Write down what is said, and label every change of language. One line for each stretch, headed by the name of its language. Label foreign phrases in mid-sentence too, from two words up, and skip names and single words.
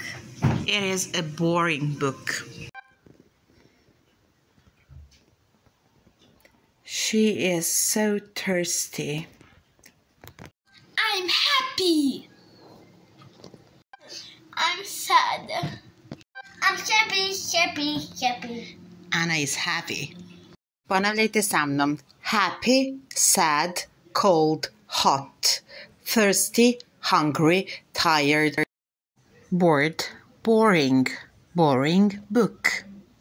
English: It is a boring book. She is so thirsty. I'm happy. I'm sad. I'm happy. Anna is happy.
Croatian: Ponavljajte sa mnom.
English: Happy, sad, cold, hot, thirsty, hungry, tired, bored, boring, boring book.